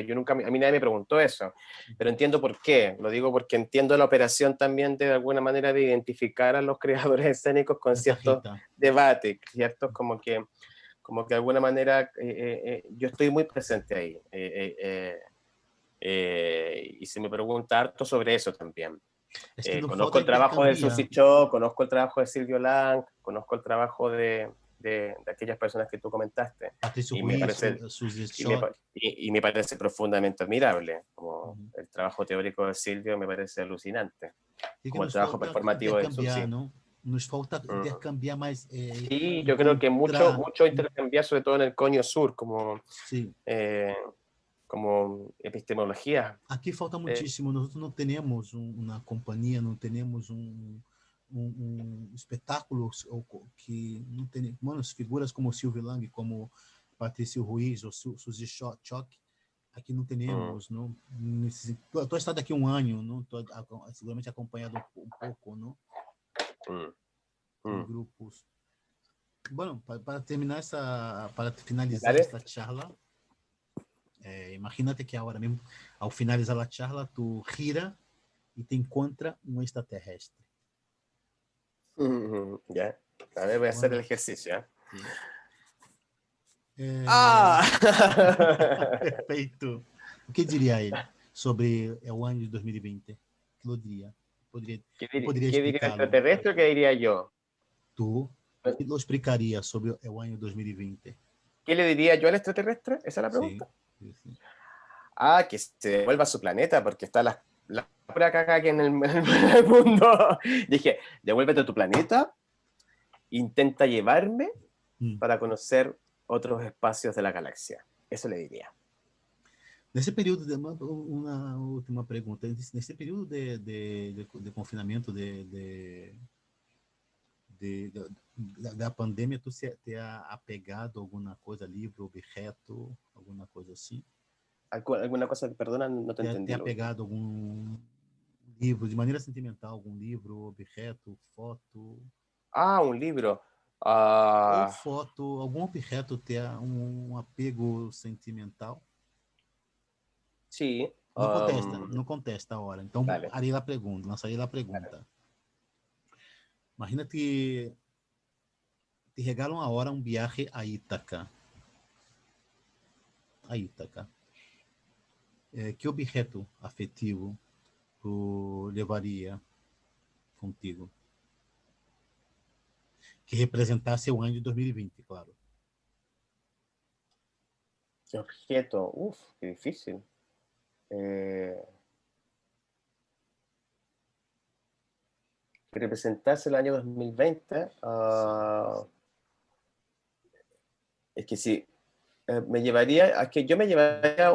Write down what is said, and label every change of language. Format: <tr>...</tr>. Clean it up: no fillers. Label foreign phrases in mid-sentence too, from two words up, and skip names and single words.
<es>Yo nunca, a mí nadie me preguntó eso, pero entiendo por qué. Lo digo porque entiendo la operación también de alguna manera de identificar a los creadores escénicos con</es> <pt>essa</pt> <es>ciertos Rita, debates, ciertos como que de alguna manera yo estoy muy presente ahí. Y se me pregunta harto sobre eso también.</es> <pt>é que não</pt> <es>Conozco</es> <pt>falta</pt> <es>el trabajo de</es> <pt>intercambiar.</pt> <es>Susi Cho, conozco el trabajo de Silvio Lang, conozco el trabajo de aquellas personas que tú comentaste, Patrício y me Ruiz, parece, Suzy y me, Schock, y me parece profundamente admirable, como uhum. el trabajo teórico de Silvio me parece alucinante,</es> <pt>E que</pt> <es>como el</es> <pt>nos</pt> <es>trabajo</es> <pt>falta</pt> <es>performativo de</es> <pt>intercambiar,</pt> <es>Susi.</es> <pt>não? Nos falta Mm. intercambiar mais,</pt> <es>Sí, yo creo que mucho,</es> <pt>encontrar,</pt> <es>mucho intercambiar, sobre todo en el Coño Sur,</es> <pt>sim.</pt> <es>eh, como epistemología.</es> <pt>Aqui falta Eh, muitíssimo. Nós não temos uma companhia, não temos um espetáculo que não tem, mano, figuras como Silvio Lang, como Patrício Ruiz ou Suzy Chock, aqui não mm, temos, não. Estou estado aqui um ano, não. Tô, seguramente acompanhado um pouco, não, mm, em mm. grupos. Bueno, para terminar essa, para finalizar</pt> <es>¿Vale?</es> <pt>esta charla, imagínate que agora mesmo, ao finalizar a charla, tu gira e te encontra um extraterrestre.</pt> <es>Ya. A ver, voy a hacer el Bueno, ejercicio. ¿Eh?</es> <pt>sim. É... ¡Ah! Perfeito. O que diria ele sobre o ano de 2020? O que eu diria? Eu poderia</pt> <es>¿Qué diría el</es> <pt>explicá-lo.</pt> <es>extraterrestre o qué diría yo?</es> <pt>Tu, o que eu explicaria sobre o ano 2020?</pt> <es>¿Qué le diría yo al extraterrestre? ¿Esa es la</es> <pt>Sim,</pt> <es>pregunta?</es> <pt>sim.</pt> <es>Ah, que se devuelva a su planeta porque está la pura caca aquí en en el mundo. Dije, devuélvete a tu planeta, intenta llevarme para conocer otros espacios de la galaxia. Eso le diría.</es> <pt>Nesse período, uma última pergunta. Nesse período de confinamento, da pandemia, tu</pt> <es>se te ha apegado</es> <pt>a alguma coisa, livro, objeto, alguma coisa assim?</pt> <es>¿Alguna cosa? Perdona, no te</es> <pt>Te</pt> <es>entendí</es> <pt>ha</pt> <es>lo último.</es> <pt>pegado algum livro, de maneira sentimental, algum livro, objeto, foto,</pt> <es>Ah, un libro.</es> <pt>ou Ah, foto, algum objeto ter um apego sentimental?</pt> <es>Sí.</es> <pt>Não contesta agora. Então,</pt> <es>Vale.</es> <pt>lançaria a pergunta. Imagina te regalam agora um viaje a Ítaca. Que objeto afetivo tu levaria contigo? Que representasse o ano de 2020, claro.</pt> <es>¿Qué objeto? Uf, qué difícil. Que representase el año 2020. Es que sí, me llevaría, es que yo me llevaría</es>